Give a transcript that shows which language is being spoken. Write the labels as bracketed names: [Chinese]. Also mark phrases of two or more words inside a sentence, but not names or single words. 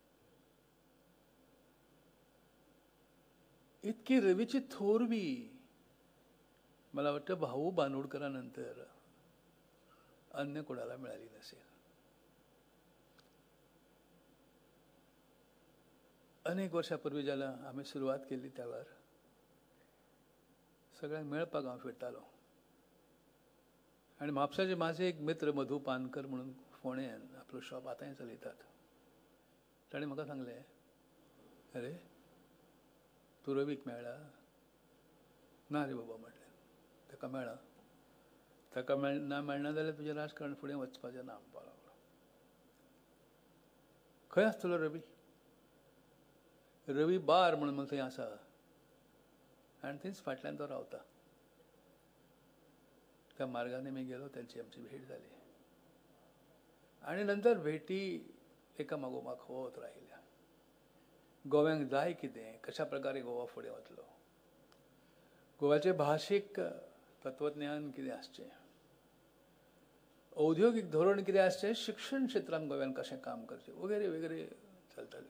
[Marathi] इतकी रवीची थोरवी मला वाटतं भाऊ बांदोडकरांनंतर अन्य कोणाला मिळाली नसेल. अनेक वर्षापूर्वी ज्याला आम्ही सुरुवात केली त्यावर [Konkani] सगळ्यांक मेळपाक हांव फिरतालो. [Marathi] आणि म्हापसाचे माझे एक मित्र [Konkani] मधू पानकर म्हणून फोंड्यान आपलो शॉप आतांय चलयतात. ताणें म्हाका सांगलें, अरे तूं रवीक मेळ्ळा? ना रे बाबा म्हटलें. ताका मेळ्ळा? ताका मेळना जाल्यार तुजें राजकारण फुडें वचपाचें ना म्हणपाक लागलो. खंय आसतलो रवी? रवी बार म्हणून मला थंय आसा आनी थंयच फाटल्यान तो रावता. [Marathi] त्या मार्गाने मी गेलो, त्यांची आमची भेट झाली, आणि नंतर भेटी एका मागोमाग होत राहिल्या. [Konkani] गोव्यांक जाय कितें, कशा प्रकारे गोवा फुडें वतलो, गोव्याचे भाशीक तत्वज्ञान कितें आसचें, औद्योगिक धोरण कितें आसचें, शिक्षण क्षेत्रांत गोव्यान कशें काम करचें, वगैरे वगैरे चलतालें.